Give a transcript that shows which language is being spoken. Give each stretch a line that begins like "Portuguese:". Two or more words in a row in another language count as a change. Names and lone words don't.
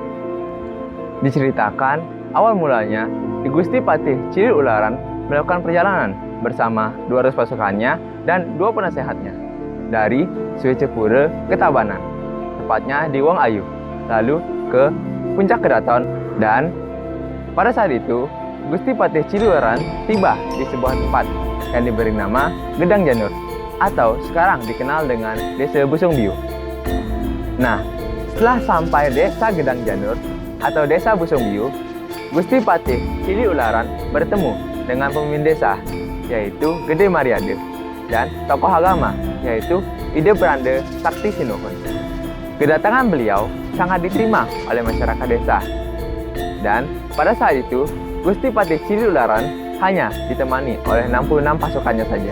Indonesian: Diceritakan awal mulanya Ki Gusti Patih Cili Ularan melakukan perjalanan bersama 200 pasukannya dan 2 penasehatnya dari Suicepure ke Tabanan, tepatnya di Wong Ayu, lalu ke Puncak Kedaton, dan pada saat itu Gusti Patih Cili Ularan tiba di sebuah tempat yang diberi nama Gedang Janur atau sekarang dikenal dengan Desa Busungbiu. Nah, setelah sampai Desa Gedang Janur atau Desa Busungbiu, Gusti Patih Cili Ularan bertemu dengan pemimpin desa, yaitu Gede Mariade, dan tokoh agama, yaitu Ide Brande Sakti Sinuhun. Kedatangan beliau sangat diterima oleh masyarakat desa. Dan pada saat itu, Gusti Patih Cili Ularan hanya ditemani oleh 66 pasukannya saja.